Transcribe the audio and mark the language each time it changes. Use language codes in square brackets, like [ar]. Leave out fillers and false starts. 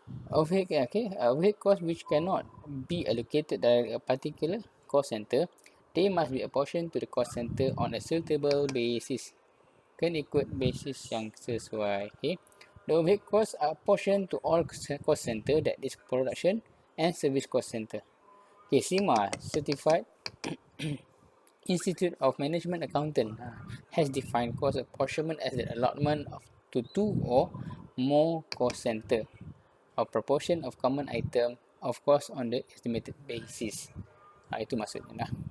[en] Okay, overhead cost which cannot be allocated dari a particular cost center, they must be apportioned to the cost center on a suitable basis. [ms] Kan ikut basis yang sesuai. [en] Okay, the overhead costs are apportioned to all cost center, that is production and service cost center. Okay, CIMA, Certified Institute of Management Accountant, has defined cost apportionment as the allotment to 2 or more cost center or proportion of common item of cost on the estimated basis. [ms] Itu maksudnya lah.